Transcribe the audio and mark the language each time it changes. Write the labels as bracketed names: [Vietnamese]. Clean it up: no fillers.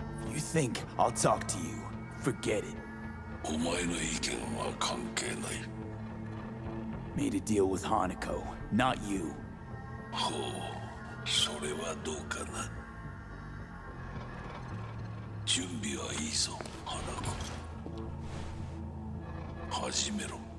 [English] You think I'll talk to you? Forget it. [Japanese] お前の意見は関係ない。 [English] Made a deal with Hanako, not you. [Japanese] ほう、それはどうかな。準備はいいぞ、花子。始めろ。